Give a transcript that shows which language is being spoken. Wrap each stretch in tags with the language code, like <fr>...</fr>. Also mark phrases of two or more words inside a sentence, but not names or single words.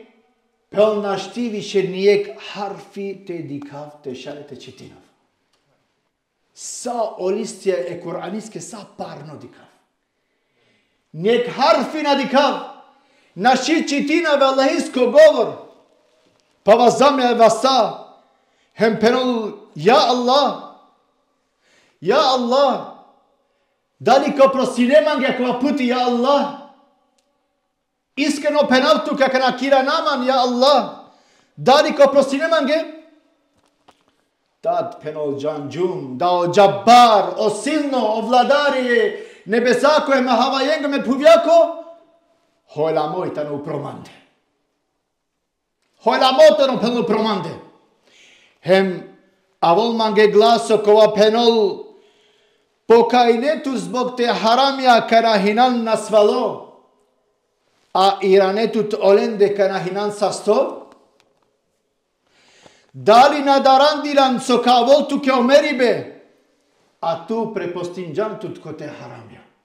<rom>Pel našti više nijek harfi te dikav te šale te čitinav. Sa olistje e Kur'aniske sa parno dikav. Nijek harfi na dikav. Naši čitinave Allahisko govor. Pa vas zamlja vasa. Hem penol ja Allah. Ja Allah. Dali ko prosineman ga kova puti ja Allah. Iskreno penaltu kako na kira naman ja Allah. Dali ko prosineman ga. Tad penol džanđum, da o džabbar, o silno, o vladari, nebesako je mahava jenga me puvjako, hojla moj tanu promande. Hojla moj tanu penol promande. Hem, avol mange glaso kova penol, pokajnetu zbog te haramja karahinan nasvalo, a iranetut olende karahinan sasto, dali nadarandilan so kavoltu ke omeribe, a tu prepostinjam tut kote haramja.</rom>